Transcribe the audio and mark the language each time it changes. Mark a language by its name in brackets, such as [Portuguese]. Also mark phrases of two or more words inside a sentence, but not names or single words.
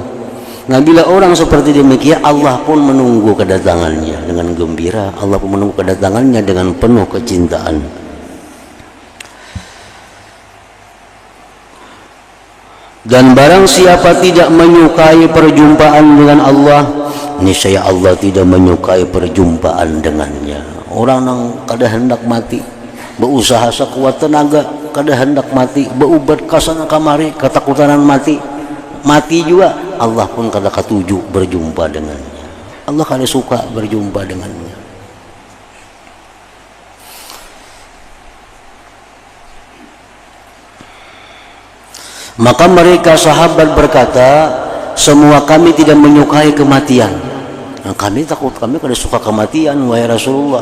[Indonesian] Nah, bila orang seperti demikian, Allah pun menunggu kedatangannya dengan gembira, Allah pun menunggu kedatangannya dengan penuh kecintaan. Dan barang siapa tidak menyukai perjumpaan dengan Allah, niscaya Allah tidak menyukai perjumpaan dengannya. [Banjar] Orang yang kada hendak mati, berusaha sekuat tenaga, kada hendak mati, berubat kasana kamari, ketakutanan mati juga, Allah pun kada katuju berjumpa dengannya. Allah kada suka berjumpa dengannya. [Indonesian] Maka mereka sahabat berkata, semua kami tidak menyukai kematian. [Banjar] Nah, kami takut, kami kada suka kematian wahai Rasulullah.